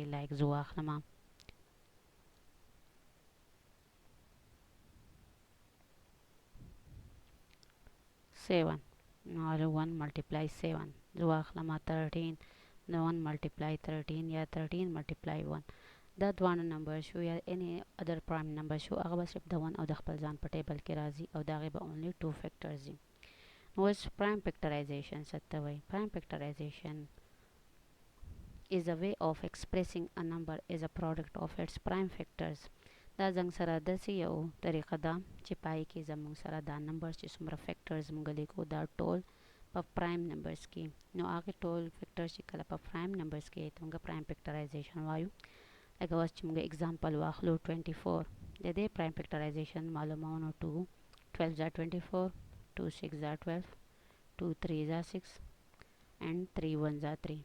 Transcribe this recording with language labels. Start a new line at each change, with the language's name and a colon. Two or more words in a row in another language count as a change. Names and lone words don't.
Pashto: لایک زه واخلم 7، نو 1 ملټیپلای 7. زه واخلم 13، نو 1 ملټیپلای 13 یا 13 ملټیپلای 1. دا دوانه نمبر شو یا
English: any other prime number
Pashto: شو، هغه به صرف د 1 او د خپل ځان په ټیبل کې راځي او د هغې به only 2 فیکټرز دي. نو اوس
English: prime factorization
Pashto: څه ته وایي.
English: prime factorization is a way of expressing a number as a product of its prime factors.
Pashto: دا زموږ سره داسې یو طریقه ده چې پای کې زموږ سره دا نمبر چې څومره فیکټرز موږ لیکو دا ټول په
English: prime numbers
Pashto: کې، نو هغه ټول فیکټرز چې کله په
English: prime numbers
Pashto: کې ته موږ
English: prime factorization
Pashto: وایو. لکه اوس چې موږ اگزامپل واخلو 24، د دې
English: prime factorization
Pashto: معلومو نو 2 12 ځا 24، 2 6 ځا 12، 2 3 ځا 6 and 3 1 ځا 3.